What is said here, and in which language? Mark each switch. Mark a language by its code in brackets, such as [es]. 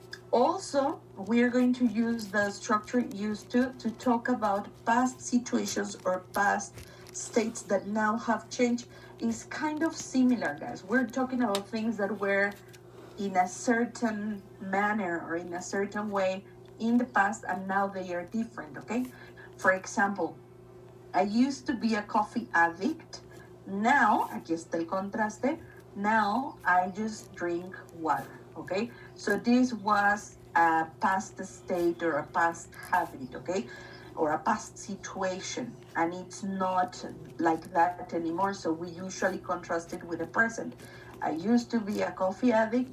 [en] Also, we're going to use the structure used to talk about past situations or past states that now have changed. Is kind of similar, guys. We're talking about things that were in a certain manner or in a certain way in the past, and now they are different, okay? For example, I used to be a coffee addict, Now, [es] aquí está el contraste. [en] Now I just drink water. Okay, so this was a past state or a past habit. Okay, or a past situation, and it's not like that anymore. So we usually contrast it with the present. I used to be a coffee addict.